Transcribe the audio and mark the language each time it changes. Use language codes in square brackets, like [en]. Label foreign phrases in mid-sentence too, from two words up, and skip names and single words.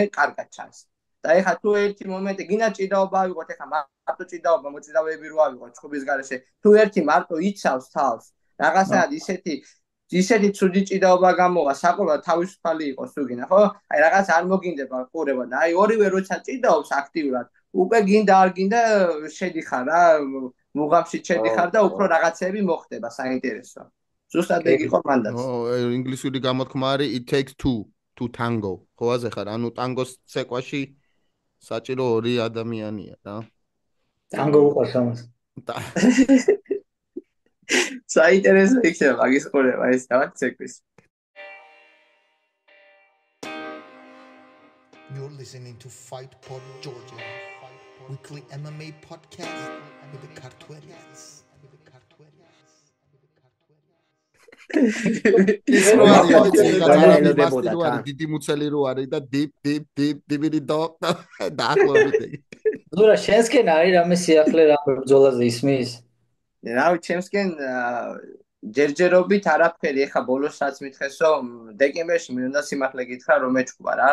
[ka] კარგად ჩანს და ეხა თუ ერთი მომენტი გინა ჭიდაობა ავიღოთ ეხა მარტო ჭიდაობა მოჭიდავეები რო ავიღოთ ჩხუბის გარეშე თუ ერთი მარტო იცავს თავს რაღაცაა ისეთი ცუდი ჭიდაობა გამოვა საყოველთაოდ თავისუფალი იყოს თუ გინდა ხო აი რაღაც არ მოგინდება ყურება და აი ორივე როცა ჭიდაობს აქტიურად უკვე გინდა არ გინდა შედიხარ რა მუღამში შედიხარ და უფრო რაღაცები მოხდება საინტერესო ზუსტად ეგ იყო მანდაც ინგლისური გამოთქმა არის [en] it takes two to tango [ka] ხო აზე ხარ ანუ ტანგოს ცეკვაში საჭირო ორი ადამიანია რა ტანგო უყვარს ამას საინტერესო იქნება მაგის ყურება ეს რაღაც ცეკვის [en] You're listening to Fight Pod Georgia, weekly MMA podcast with the Cartuelians. [ka] დიდი მუცელი რო არის და დიბიდი დაახლოებით. ზურა შენსკენ არის რამე სიახლე რამე ბრძოლაზე ისმის? რავი, ჩემსკენ ჯერჯერობით არაფერი, ეხა ბოლოსაც მითხესო, დეკემბერში მინდა სიმართლე გითხრა რომ მეჩქვა რა.